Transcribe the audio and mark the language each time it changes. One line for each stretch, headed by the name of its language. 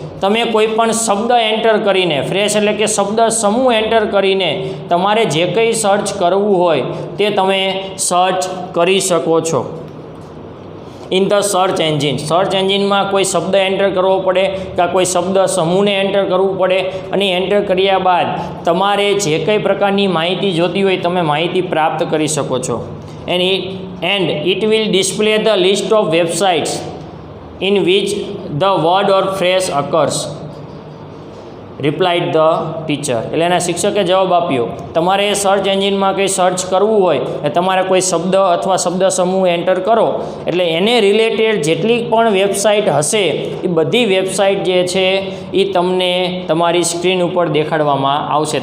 Gujarati: તમે કોઈ પણ શબ્દ એન્ટર કરીને, ફ્રેઝ એટલે કે શબ્દ સમૂહ એન્ટર કરીને તમારે જે કંઈ સર્ચ કરવું હોય તે તમે સર્ચ કરી શકો છો.
English: in the search engine,
Gujarati: search એન્જિનમાં કોઈ શબ્દ એન્ટર કરવો પડે કે કોઈ શબ્દ સમૂહને એન્ટર કરવું પડે અને એન્ટર કર્યા બાદ તમારે જે કંઈ પ્રકારની માહિતી જોતી હોય તમે માહિતી પ્રાપ્ત કરી શકો છો.
English: and it will display the list of websites in which the word or phrase occurs, replied the teacher.
Gujarati: એટલે એના શિક્ષકે જવાબ આપ્યો, તમારે સર્ચ એન્જિનમાં કંઈ સર્ચ કરવું હોય એ તમારે કોઈ શબ્દ અથવા શબ્દ સમૂહ એન્ટર કરો એટલે એને રિલેટેડ જેટલી પણ વેબસાઇટ હશે એ બધી વેબસાઇટ જે છે એ તમને તમારી સ્ક્રીન ઉપર દેખાડવામાં આવશે.